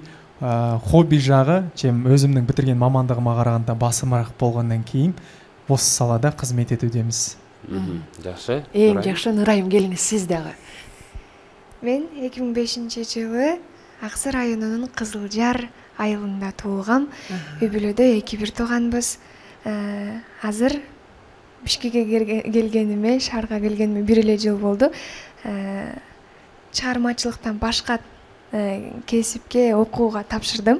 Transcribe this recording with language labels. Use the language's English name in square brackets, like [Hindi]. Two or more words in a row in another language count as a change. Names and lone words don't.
[Kazakh] Хобби жағы, өзімнің бітірген мамандығыма қарағанда басымырақ болғаннан кейін осы салада қызмет етудеміз. Жақсы. Ең жақсы, Нұрайым, келіңіз сіз дағы. [Kyrgyz] Мен 2005 жылы Ақсыр районунун Кызылжар айылында туылгам. Үй-бүлөдө 2-1 тууганбыз. Азыр Бишкекке келгениме, шаарга келгениме 1 эле жыл болду. Чыгармачылыктан башка кесипке окууга тапшырдым.